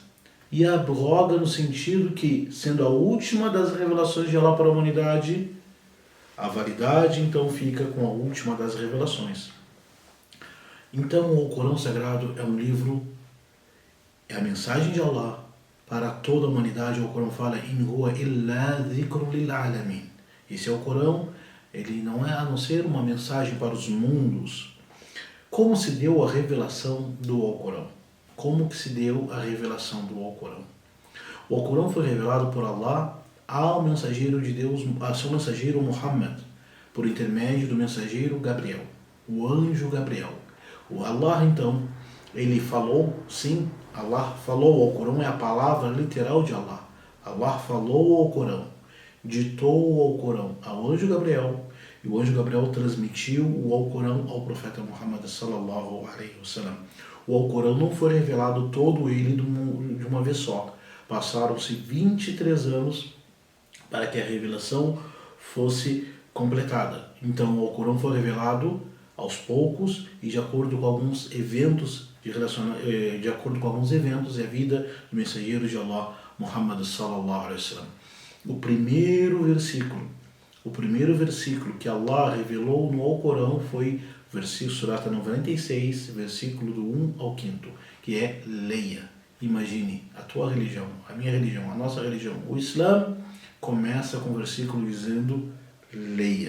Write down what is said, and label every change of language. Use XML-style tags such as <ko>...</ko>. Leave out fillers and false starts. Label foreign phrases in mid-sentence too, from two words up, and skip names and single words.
<pt>E abroga no sentido que, sendo a última das revelações de Allah para a humanidade, a validade então fica com a última das revelações. Então o Alcorão Sagrado é um livro, é a mensagem de Allah para toda a humanidade. O Alcorão fala</pt> <ar>إن هو إلا ذكر للعالمين.</ar> <pt>Esse Alcorão, ele não é a não ser uma mensagem para os mundos. Como se deu a revelação do Alcorão? Como que se deu a revelação do Alcorão? O Alcorão foi revelado por Allah ao mensageiro de Deus, ao seu mensageiro Muhammad, por intermédio do mensageiro Gabriel, o anjo Gabriel. O Allah, então, ele falou, sim, Allah falou. O Alcorão é a palavra literal de Allah. Allah falou ao Alcorão, ditou o Alcorão ao anjo Gabriel, e o anjo Gabriel transmitiu o Alcorão ao profeta Muhammad</pt> <ar>صلى الله عليه وسلم.</ar> <pt>O Alcorão não foi revelado todo ele de uma vez só. Passaram-se 23 anos para que a revelação fosse completada. Então o Alcorão foi revelado aos poucos e de acordo com alguns eventos de acordo com alguns eventos e a vida do mensageiro de Allah, Muhammad</pt> <ar>صلى الله عليه وسلم.</ar> <pt>O primeiro versículo que Allah revelou no Alcorão foi versículo Surata 96, versículo do 1 ao 5, que é leia. Imagine, a tua religião, a minha religião, a nossa religião, o Islã começa com o versículo dizendo leia.</pt>